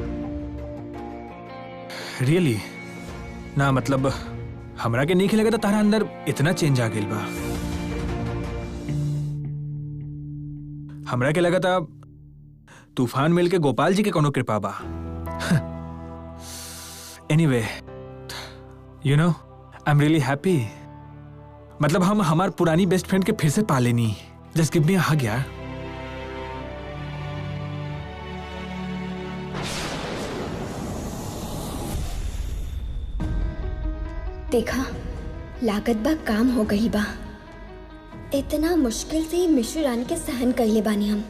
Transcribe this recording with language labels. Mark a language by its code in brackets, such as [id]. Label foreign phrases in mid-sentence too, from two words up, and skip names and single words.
[bho] रियली? ना मतलब हमरा के नहीं लगा था तारा अंदर इतना चेंज आ गई बा। हमरा के लगा था तूफान मिल के गोपाल जी के कोनो कृपा बा। [en] Anyway you know I am really happy. [bho] मतलब हम हमार पुरानी [en] best friend [bho] के फिर से पा लेनी। [en] Just give me a hug यार। [bho] देखा लागत बा काम हो गई बा। इतना मुश्किल से मिश्री रानी के सहन कर ले बानी हम।